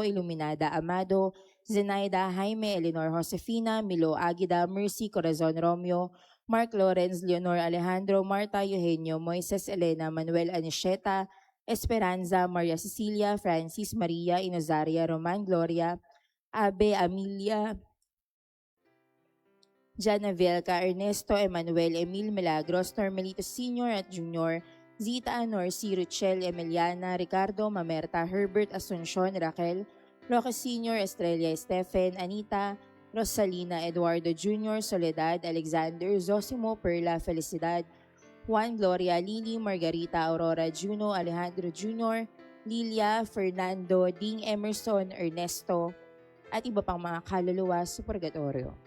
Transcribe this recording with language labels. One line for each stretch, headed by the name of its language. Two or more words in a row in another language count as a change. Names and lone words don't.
Filipino: Iluminada Amado, Zenaida, Jaime, Eleanor Josefina, Milo Aguida, Mercy, Corazon Romeo, Mark Lawrence, Leonor Alejandro, Marta Eugenio, Moises Elena, Manuel Anisheta, Esperanza, Maria Cecilia, Francis Maria, Inozaria, Roman Gloria, Abe Amelia, Jana Velca, Ernesto Emmanuel, Emil Milagros, Normelito Sr. at Jr., Zita Norcy, Ruchel Emiliana, Ricardo Mamerta, Herbert Asuncion, Raquel, Roque Sr., Estrella Stephen, Anita, Rosalina, Eduardo Jr., Soledad, Alexander, Zosimo, Perla, Felicidad, Juan Gloria, Lily, Margarita, Aurora, Juno, Alejandro Jr., Lilia, Fernando, Ding Emerson, Ernesto, at iba pang mga kaluluwa sa purgatorio.